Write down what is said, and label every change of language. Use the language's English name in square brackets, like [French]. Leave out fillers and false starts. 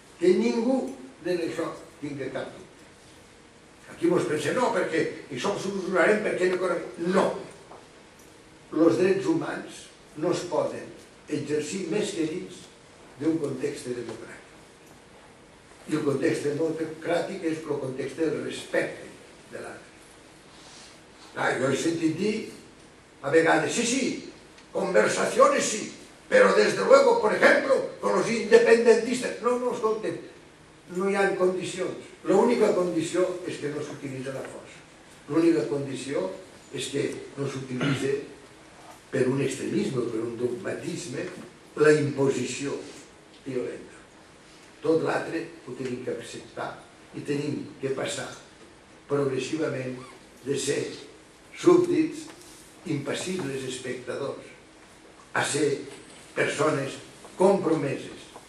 [Catalan] Que ningú d'això tingui cap dubte. Aquí ens pensem, no, perquè això ho solucionarem perquè no. Els drets humans no es poden exercir més que dins d'un context democràtic. I el context democràtic és el context del respecte de l'altre. Jo he sentit dir a vegades, [Spanish] sí, conversaciones sí, pero desde luego, por ejemplo, con los independentistas. [Catalan] No, escolten, no hi ha condicions. L'única condició és que no s'utilitza la força. L'única condició és que no s'utilitza per un extremisme, per un dogmatisme, la imposició violenta. Tot l'altre ho tenim que acceptar i tenim que passar progressivament de ser súbdits, impassibles espectadors, a ser persones compromeses.